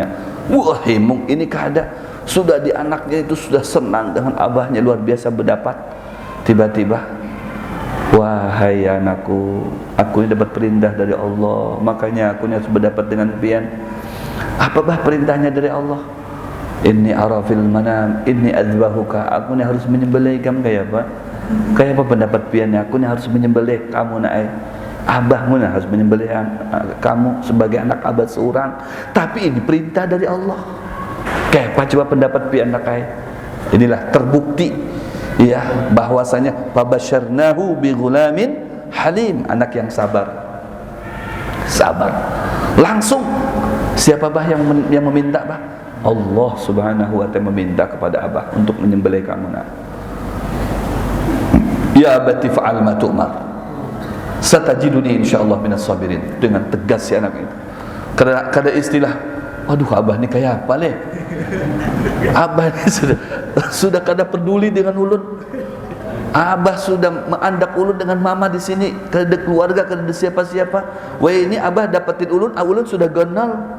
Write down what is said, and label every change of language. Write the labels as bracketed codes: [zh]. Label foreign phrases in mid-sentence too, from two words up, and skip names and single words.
[bjn] Wah, himung ini kada. Sudah di anaknya itu sudah senang dengan abahnya, luar biasa berdapat. Tiba-tiba, wahai anakku, aku ini dapat perintah dari Allah, makanya aku ini harus berdapat dengan pian. Apa bah perintahnya dari Allah? [ar] إني أرى في المنام أني أذبحك, [bjn] aku ni harus menyembelih kamu. Kayak apa? Kayak apa pendapat piannya? Aku ni harus menyembelih kamu nak. Abahmu nak harus menyembelih kamu sebagai anak abah seorang. Tapi ini perintah dari Allah. Kayak apa coba pendapat pian nak? Inilah terbukti ya bahwasanya [ar] فبشرناه بغلام حليم, [bjn] anak yang sabar. Sabar. Langsung siapa bah yang meminta bah? [ar] الله سبحانه وتعالى [bjn] meminta kepada abah untuk menyembelih kamu nak. [ar] يا أبت افعل ما تؤمر ستجدني إن شاء الله من الصابرين. [bjn] Dengan tegas si anak itu. Kada istilah, waduh abah ni kayak apa leh? Abah ni sudah kada peduli dengan ulun. Abah sudah mengandak ulun dengan mama di sini, kada ada keluarga, kada ada siapa-siapa. Wah ini abah dapatin ulun, ulun sudah genal.